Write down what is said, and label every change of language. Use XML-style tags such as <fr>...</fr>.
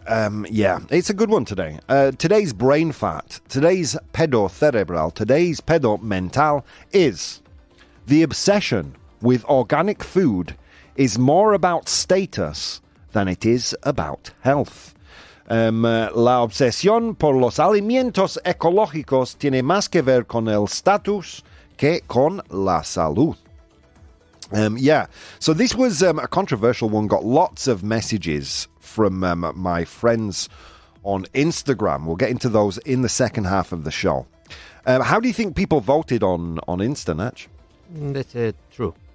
<en>It's a good one today. Today's brain fat, today's</en> <es>pedo cerebral,</es> <en>today's</en> <es>pedo mental</es> <en>is the obsession with organic food is more about status than it is about health.</en> <es>La obsesión por los alimentos ecológicos tiene más que ver con el status que con la salud.</es> <en>So this was a controversial one, got lots of messages from my friends on Instagram. We'll get into those in the second half of the show. How do you think people voted on Insta, Natch? That's true.</en>